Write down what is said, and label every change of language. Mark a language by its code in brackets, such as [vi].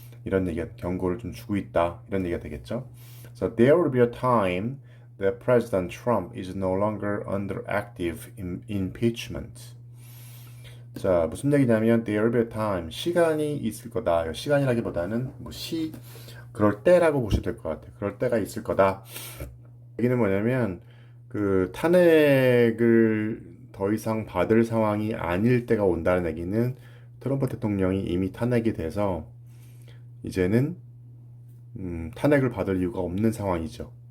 [ko] 이런 경고를 좀 주고 있다. 이런 얘기가 되겠죠. [en] So there will be a time that President Trump is no longer under active impeachment. [ko] 자, 무슨 얘기냐면 [en] there will be a time, [ko] 시간이 있을 거다. 시간이라기보다는 그럴 때라고 보시면 될 것 같아요. 그럴 때가 있을 거다. 얘기는 뭐냐면 탄핵을 더 이상 받을 상황이 아닐 때가 온다는 얘기는 트럼프 대통령이 이미 탄핵이 돼서 이제는 탄핵을 받을 이유가 없는 상황이죠.